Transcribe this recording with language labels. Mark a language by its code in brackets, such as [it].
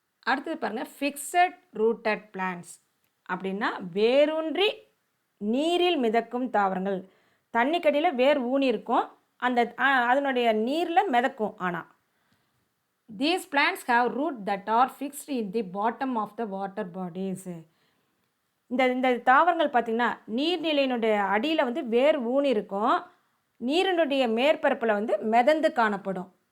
[ta] அடுத்தது பாருங்கள், [en] fixed rooted plants [ta] அப்படின்னா வேரூன்றி நீரில் மிதக்கும் தாவரங்கள். தண்ணிக்கடியில் வேர் ஊனி இருக்கும், அந்த அதனுடைய நீரில் மிதக்கும். ஆனால் [en] these plants have roots that are fixed in the bottom of the water bodies. [ta] இந்த தாவரங்கள் பார்த்திங்கன்னா நீர்நிலையினுடைய அடியில் வந்து வேர் ஊனி இருக்கும், நீரினுடைய மேற்பரப்பில் வந்து மிதந்து காணப்படும்.